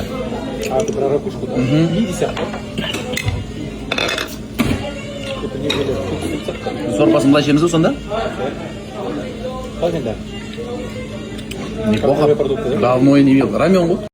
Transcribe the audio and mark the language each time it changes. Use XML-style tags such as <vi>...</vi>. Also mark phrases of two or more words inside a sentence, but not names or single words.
<ru>А, ты про ракушку, да?</ru> <kk>Ми сияқты. Сорпасын былай ішеміз ғой сонда? Қалай енді?</kk> <ru>Неплохо. Давно не ел.</ru> <kk>Рамен ғой.</kk>